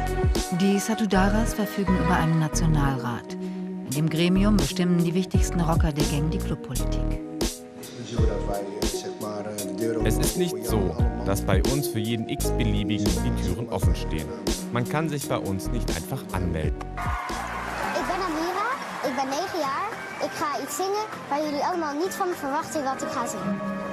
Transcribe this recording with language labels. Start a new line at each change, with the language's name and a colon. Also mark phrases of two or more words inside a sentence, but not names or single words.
German: Die Satudaras verfügen über einen Nationalrat. In dem Gremium bestimmen die wichtigsten Rocker der Gang die Clubpolitik. Es ist nicht so, dass bei uns für jeden x-beliebigen die Türen offen stehen. Man kann sich bei uns nicht einfach anmelden.
Dutch: Ik ben Amira, ik ben 9 jaar. Ik ga iets zingen waar jullie allemaal niet van verwachten wat ik ga zingen.